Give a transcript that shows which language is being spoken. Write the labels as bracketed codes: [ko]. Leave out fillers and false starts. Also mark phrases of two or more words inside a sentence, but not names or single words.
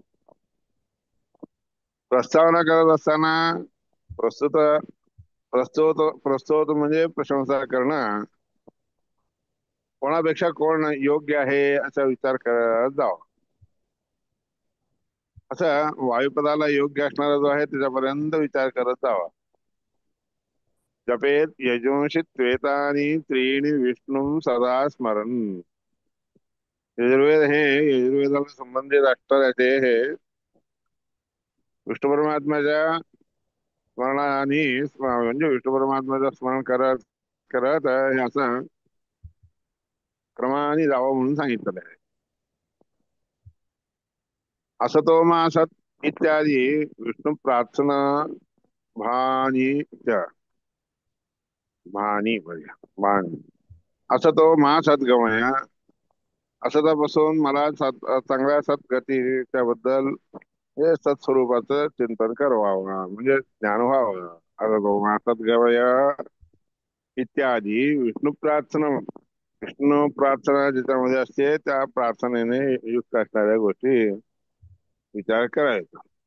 [mr] प्रस्तावना करत असताना प्रस्तुत प्रस्तुत प्रस्तुत म्हणजे प्रशंसा करणं. कोणापेक्षा कोण योग्य आहे असा विचार करत जावा. असं वायुपदाला योग्य असणारा जो आहे त्याच्यापर्यंत विचार करत जावा. [sa] जपेत यजुंषि त्वेतानी त्रीणि विष्णू सदा स्मरण. [mr] यजुर्वेद हे यजुर्वेदाला संबंधित असणारे हे विष्णू परमात्म्याच्या स्मरणाने म्हणजे विष्णू परमात्म्याचं स्मरण करत करत हे असं क्रमाने जावं म्हणून सांगितलेलं आहे. [sa] असतो मा सत [mr] इत्यादी विष्णू प्रार्थना भानी भानी बघा भानी. [sa] असतो मा सद्गमय [mr] असतापासून मला चांगल्या सद्गती त्याबद्दल हे सत्स्वरूपाचं चिंतन करावं म्हणजे ज्ञान व्हावं. [sa] असतो मा सद्गमय [mr] इत्यादी विष्णू प्रार्थना विष्णू प्रार्थना ज्याच्यामध्ये असते त्या प्रार्थनेने युक्त असणाऱ्या गोष्टी विचार करायचा.